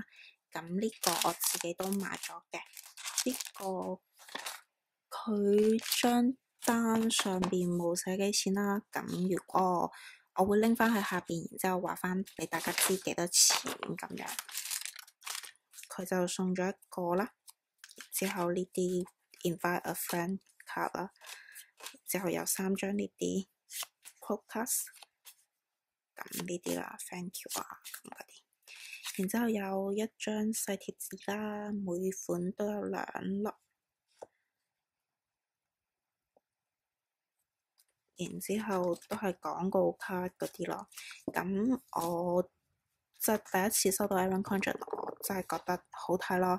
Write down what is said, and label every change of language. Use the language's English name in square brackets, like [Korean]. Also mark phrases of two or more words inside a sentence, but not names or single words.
[Cantonese] 咁呢個我自己都買咗嘅，呢個佢張單上邊冇寫幾錢啦。咁如果我會拎翻去下邊，然之後話翻俾大家知幾多錢咁樣。佢就送咗一個啦，之後呢啲 [English] invite a friend [Cantonese] 卡啦，之後有3張呢啲 podcast， 咁呢啲啦 [English] thank you [Cantonese] 啊咁嗰啲。然之後有一張細貼紙啦，每款都有2粒。然之後都係廣告卡嗰啲咯。咁我即係第一次收到 Erin Condren，我真係覺得好睇咯。